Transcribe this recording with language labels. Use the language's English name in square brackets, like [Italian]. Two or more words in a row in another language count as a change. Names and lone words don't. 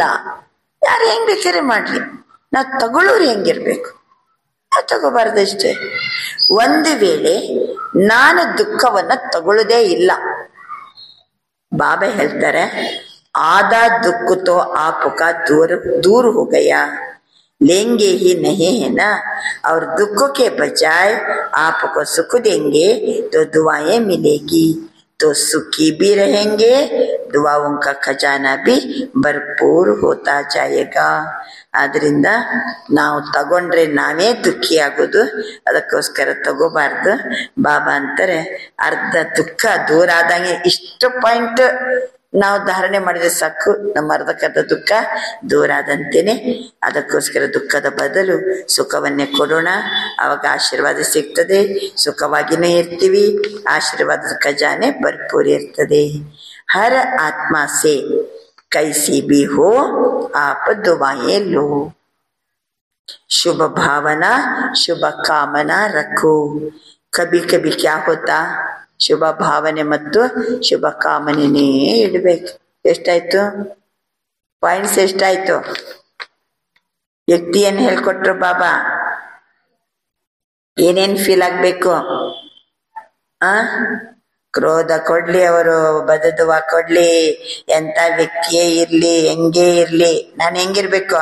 [Kannada] ಯಾರು ಹೆಂಗ್ ಬೇಕಾರೆ ಮಾಡ್ಲಿ, ನಾವು ತಗೊಳ್ಳೋರು ಹೆಂಗಿರ್ಬೇಕು, ನಾವು ತಗೋಬಾರ್ದಷ್ಟೇ. ಒಂದು ವೇಳೆ ನಾನು ದುಃಖವನ್ನ ತಗೊಳ್ಳೋದೇ ಇಲ್ಲ, ಬಾಬಾ ಹೇಳ್ತಾರೆ [Hindi] आधा दुःख तो आपका दूर हो गया, लेंगे ही नहीं है ना. और दुख के बजाय आपको सुख देंगे तो दुआएं मिलेगी, तो सुखी भी रहेंगे, दुआओं का खजाना भी भरपूर होता जाएगा. [Kannada] ಆದ್ರಿಂದ ನಾವು ತಗೊಂಡ್ರೆ ನಾವೇ ದುಃಖಿ ಆಗೋದು, ಅದಕ್ಕೋಸ್ಕರ ತಗೋಬಾರ್ದು. ಬಾಬಾ ಅಂತಾರೆ ಅರ್ಧ ದುಃಖ ದೂರ ಆದಂಗೆ ಇಷ್ಟು ಪಾಯಿಂಟ್ ನಾವು ಧಾರಣೆ ಮಾಡಿದ್ರೆ ಸಾಕು, ನಮ್ಮ ಅರ್ಧಕ್ಕರ್ಧ ದುಃಖ ದೂರ ಆದಂತೇನೆ. ಅದಕ್ಕೋಸ್ಕರ ದುಃಖದ ಬದಲು ಸುಖವನ್ನೇ ಕೊಡೋಣ, ಅವಾಗ ಆಶೀರ್ವಾದ ಸಿಗ್ತದೆ, ಸುಖವಾಗಿನೇ ಇರ್ತೀವಿ, ಆಶೀರ್ವಾದದ ಖಜಾನೆ ಭರ್ಪೂರ್ ಇರ್ತದೆ. [Hindi] हर आत्मा से कैसी भी हो आप दुआएं लो, शुभ भावना शुभ कामना रखो. कभी कभी क्या होता, [Kannada] ಶುಭ ಭಾವನೆ ಮತ್ತು ಶುಭ ಕಾಮನೆನೇ ಇಡ್ಬೇಕು. ಎಷ್ಟಾಯ್ತು ಪಾಯಿಂಟ್ಸ್? ಎಷ್ಟಾಯ್ತು? ವ್ಯಕ್ತಿಯನ್ನು ಹೇಳ್ಕೊಟ್ರು ಬಾಬಾ. ಏನೇನ್ ಫೀಲ್ ಆಗ್ಬೇಕು? ಕ್ರೋಧ ಕೊಡ್ಲಿ, ಅವರು ಬದದುವ ಕೊಡ್ಲಿ, ಎಂತ ವ್ಯಕ್ತಿಯೇ ಇರ್ಲಿ, ಹೆಂಗೇ ಇರ್ಲಿ, ನಾನು ಹೆಂಗಿರ್ಬೇಕು?